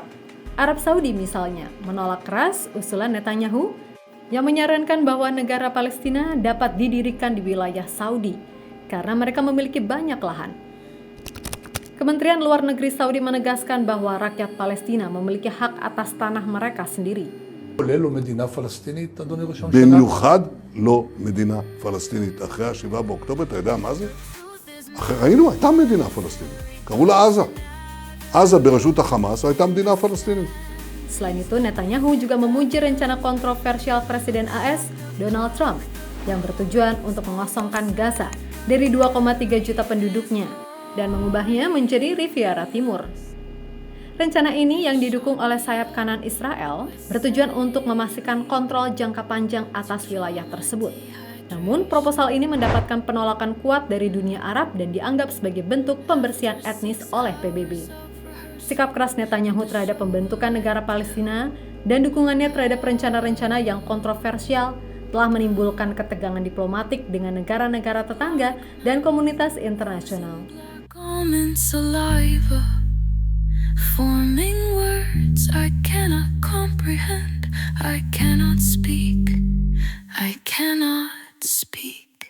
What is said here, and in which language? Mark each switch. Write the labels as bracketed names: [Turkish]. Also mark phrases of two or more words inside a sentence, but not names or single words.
[Indonesian] Arab Saudi misalnya menolak keras usulan Netanyahu yang menyarankan bahwa negara Palestina dapat didirikan di wilayah Saudi karena mereka memiliki banyak lahan. Kementerian Luar Negeri Saudi menegaskan bahwa rakyat Palestina memiliki hak atas tanah mereka sendiri. [Hebrew] במיוחד לא מדינה פלסטינית. אחרי ה-7 באוקטובר, אתה יודע מה זה? ראינו, הייתה מדינה פלסטינית. קראו לה עזה. עזה בראשות החמאס הייתה מדינה פלסטינית. [Indonesian] Selain itu, Netanyahu juga memuji rencana kontroversial Presiden AS Donald Trump yang bertujuan untuk mengosongkan Gaza dari 2,3 juta penduduknya dan mengubahnya menjadi Riviera Timur. Rencana ini yang didukung oleh sayap kanan Israel bertujuan untuk memastikan kontrol jangka panjang atas wilayah tersebut. Namun, proposal ini mendapatkan penolakan kuat dari dunia Arab dan dianggap sebagai bentuk pembersihan etnis oleh PBB. Sikap keras Netanyahu terhadap pembentukan negara Palestina dan dukungannya terhadap rencana-rencana yang kontroversial telah menimbulkan ketegangan diplomatik dengan negara-negara tetangga dan komunitas internasional. [English] Common saliva, forming words I cannot comprehend. I cannot speak. I cannot speak.